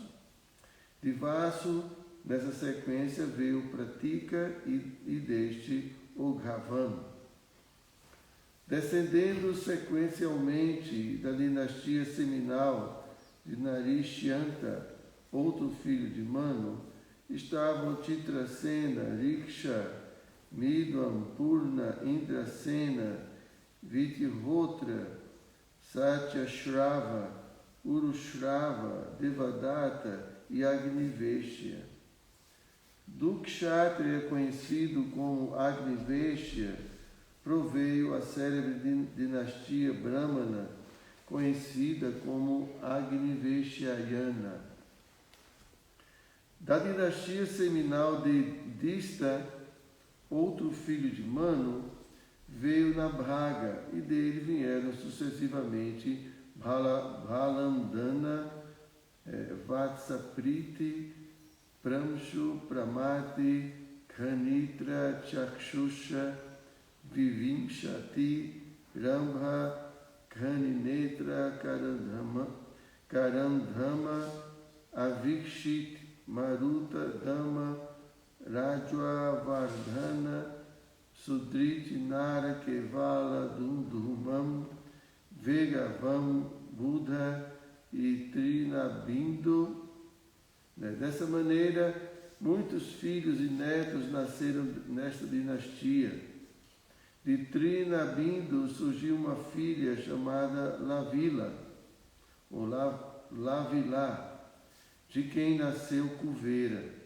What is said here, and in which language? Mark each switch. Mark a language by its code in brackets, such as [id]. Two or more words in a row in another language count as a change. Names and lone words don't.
[pt] De Vasu, nessa sequência, veio Pratika e deste Oghavan. Descendendo sequencialmente da dinastia seminal de Narishyanta, outro filho de Manu, estavam Chitrasena, Riksha, Midvam, Purna, Indrasena, Vitihotra, Satyashrava, Urushrava, Devadatta e Agniveshya. Do kshatriya conhecido como Agniveshya, proveio a célebre dinastia Brahmana, conhecida como Agniveshyayana. Da dinastia seminal de Dista, outro filho de Manu, veio Nabhaga, e dele vieram sucessivamente Bhalandana, Vatsapriti, Pramshu, Pramati, Khanitra, Chakshusha, Vivimshati, Rambha, Khaninetra, Karandhama, Avikshit, Maruta, Dhamma, Rajwa, Vardhana, Sudriti, Nara, Kevala, Dundhumam, Vegavam, Buddha e Trinabindu. Dessa maneira, muitos filhos e netos nasceram nesta dinastia. De Trinabindu surgiu uma filha chamada Lavila, ou Lavila, de quem nasceu Kuvera.